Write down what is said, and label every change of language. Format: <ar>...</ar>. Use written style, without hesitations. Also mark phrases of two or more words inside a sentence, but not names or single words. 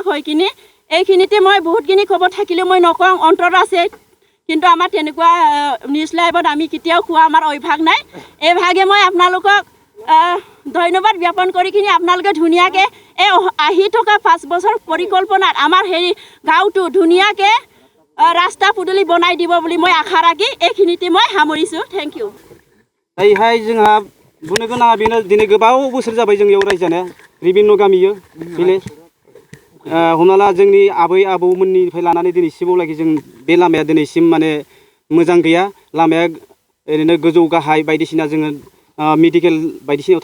<as>হৈ কিনি এইখিনিতে মই বহুতখিনি ক'ব থাকিলেও মই নকওঁ অন্তৰত আছে কিন্তু আমাৰ তেনেকুৱা নিউজ লাইভত আমি কেতিয়াও কোৱা আমাৰ অভ্যাস নাই এইভাগে মই আপোনালোকক ধন্যবাদ জ্ঞাপন কৰি কিনি আপোনালোকে ধুনীয়াকৈ এই আহি থকা 5 বছৰ পৰিকল্পনাত আমাৰ হেৰি গাঁওটো ধুনীয়াকৈ ৰাস্তা পদূলি বনাই দিব বুলি মই আশা ৰাখি এইখিনিতে মই সামৰিছোঁ</as> <en>thank you</en> <brx>दायोहाय जोंहा बुंनो गोनाङा बेनो दिनै गोबाव बोसोर जाबाय जोंनियाव रायजो जानाया रिभिनिउ गामियो भिलेज हमना ला जोंनि आबै आबौमोननिफ्राय लानानै दिनैसिमावलागि जों बे लामाया दिनैसिम माने मोजां गैया लामाया ओरैनो गोजौ गाहाय बायदिसिना जोङो मेडिकेल बायदिसिनायाव</brx>